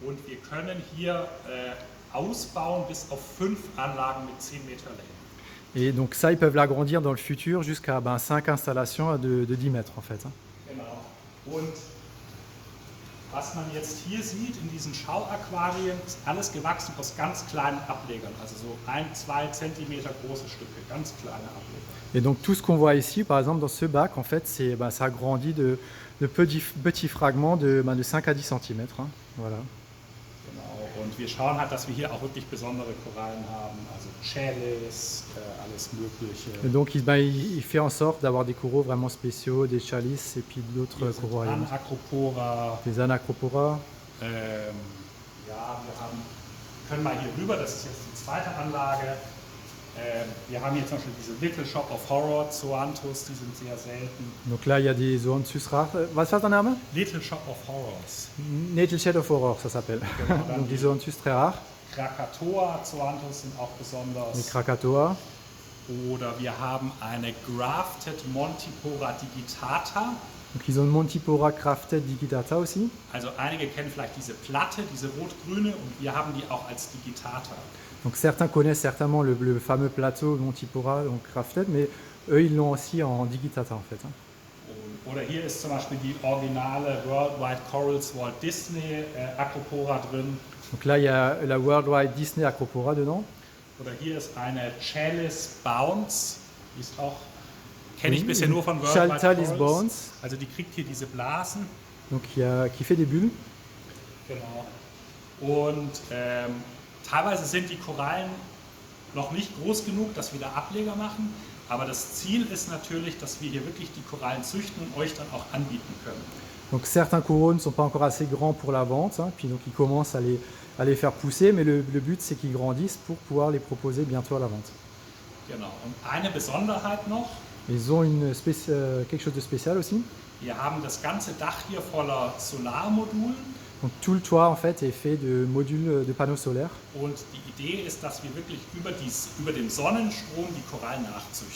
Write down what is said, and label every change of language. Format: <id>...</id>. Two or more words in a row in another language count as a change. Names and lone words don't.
<de>Und wir können hier ausbauen bis auf 5 Anlagen mit 10 Meter Länge.</de> <fr>Et donc ça, ils peuvent l'agrandir dans le futur jusqu'à 5 installations de 10 mètres en fait, hein.</fr> <de>Genau. Und Was man jetzt hier sieht in diesen Schauaquarien, ist alles gewachsen aus ganz kleinen Ablegern, also so 1-2 Zentimeter große Stücke, ganz kleine Ableger.</de> <fr>Et donc tout ce qu'on voit ici, par exemple dans ce bac, en fait, ça grandit de petits fragments de 5 à 10 cm. Hein. Voilà.</fr> <de>Genau, und wir schauen halt, dass wir hier auch wirklich besondere Korallen haben, also Chalice, alles Mögliche.</de> <fr>Et donc il fait en sorte d'avoir des coraux vraiment spéciaux, des chalices et puis d'autres coraux. Anacropora. Des Anacropora.</fr> <de>Ja, können mal hier rüber, das ist jetzt die zweite Anlage. Wir haben hier zum Beispiel diese Little Shop of Horror, Zoanthus, die sind sehr selten.</de> <fr>Donc là, il y a des Zoanthus rares.</fr> <de>Was war der Name? Little Shop of Horrors. Little Shop of Horror,</de> <fr>ça s'appelle.</fr> <de>Genau,</de> <fr>donc des Zoanthus très rares.</fr> <de>Krakatoa, Zoanthus sind auch besonders.</de> <fr>Les Krakatoa.</fr> <de>Oder wir haben eine Grafted Montipora digitata.</de> <fr>Donc ils ont une Montipora Crafted digitata aussi.</fr> <de>Also einige kennen vielleicht diese Platte, diese rot-grüne, und wir haben die auch als digitata.</de> <fr>Donc certains connaissent certainement le fameux plateau Montipora, donc Crafted, mais eux ils l'ont aussi en digitata en fait. Hein.</fr> <de>Oder hier ist zum Beispiel die originale Worldwide Corals Walt Disney Acropora drin.</de> <fr>Donc là il y a la Worldwide Disney Acropora dedans.</fr> <de>Oder hier ist eine Chalice Bounce, die ist auch, kenne ich bisher nur von Worldwide Chalice Corals. Bounce. Also die kriegt hier diese Blasen.</de> <fr>Donc qui fait des bulles.</fr> <de>Genau. Und teilweise sind die Korallen noch nicht groß genug, dass wir da Ableger machen, aber das Ziel ist natürlich, dass wir hier wirklich die Korallen züchten und euch dann auch anbieten können.</de> <fr>Donc certains coraux ne sont pas encore assez grands pour la vente, hein, puis donc ils commencent à les faire pousser, mais le but c'est qu'ils grandissent pour pouvoir les proposer bientôt à la vente.</fr> <de>Genau. Und eine Besonderheit noch.</de> <fr>Ils ont quelque chose de spécial aussi.</fr> <de>Wir haben das ganze Dach hier voller Solarmodulen.</de> <fr>Donc tout le toit en fait est fait de modules de panneaux solaires.</fr> <de>Und die Idee ist, dass wir wirklich über den Sonnenstrom die Korallen nachzüchten.</de>